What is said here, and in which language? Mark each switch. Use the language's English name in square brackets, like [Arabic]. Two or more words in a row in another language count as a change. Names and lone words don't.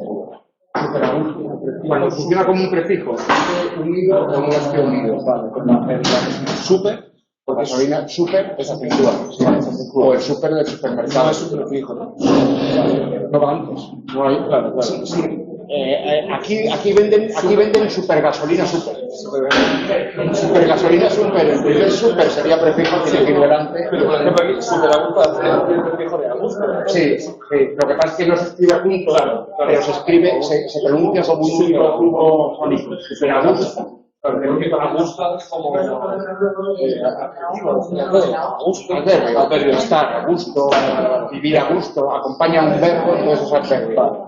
[Spanish] Cuando funciona como un prefijo, unido o no esté unido. Vale, súper, Porque gasolina super es acentúa. O el super del supermercado. no es un prefijo, ¿no? No va antes. No hay, claro, claro. Sí, sí. Aquí venden supergasolina super. Supergasolina super. El primer super sería prefijo, tiene que ir delante. Pero por ejemplo aquí, súper a gusto hace el prefijo de a gusto. Sí, sí. Lo que pasa es que no se escribe junto, pero se escribe, se pronuncia como un único fónico. Super a gusto. Creo que a gusto es como adverbio, estar a gusto, vivir a gusto, acompaña un verbo, entonces es adverbio.